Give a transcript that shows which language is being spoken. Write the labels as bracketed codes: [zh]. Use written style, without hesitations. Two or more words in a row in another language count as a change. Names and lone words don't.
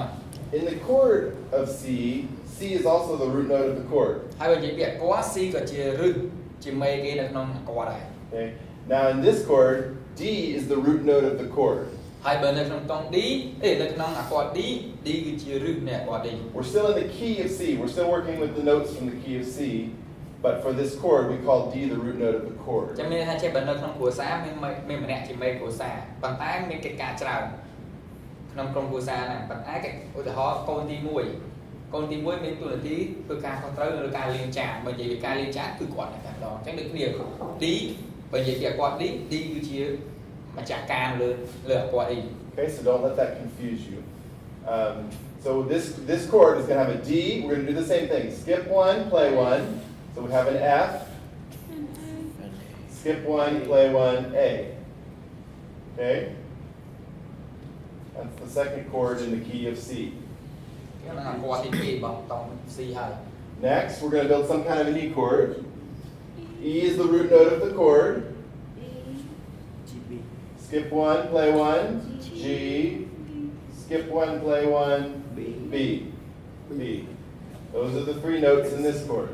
[en] In the chord of C, C is also the root note of the chord. [km] ហើយបើនិយាយពីអាគាត់ C ក៏ជារឹសជាមេគេនៅក្នុងអាគាត់ដែរ [en] Okay, now in this chord, D is the root note of the chord. [km] ហើយបើនៅក្នុងតង់ D នៅក្នុងអាគាត់ D D គឺជារឹសនៃអាគាត់ D [en] We're still in the key of C. We're still working with the notes from the key of C. But for this chord, we call D the root note of the chord. [km] ចាំមានន័យថាចេះបើនៅក្នុងគ្រួសារមានម្នាក់ជាមេគ្រួសារប៉ុន្តែមានកិច្ចការច្រើនក្នុងក្រុមគ្រួសារហ្នឹងប៉ុន្តែឧទាហរណ៍កូនទី1មានតួនាទីធ្វើការខុសត្រូវលើការលាងចានបើនិយាយពីការលាងចានគឺគាត់តែម្ដងអញ្ចឹងដូចគ្នា D បើនិយាយពីអាគាត់ D គឺជាម្ចាស់ការលើអាគាត់ E [en] Okay, so don't let that confuse you. So this chord is going to have a D. We're going to do the same thing. Skip one, play one. So we have an F. Skip one, play one, A. Okay? That's the second chord in the key of C. [km] ហ្នឹងអាគាត់ទី2បងតង់ C ហើយ [en] Next, we're going to build some kind of an E chord. E is the root note of the chord. Skip one, play one, G. Skip one, play one, B. B. Those are the three notes in this chord.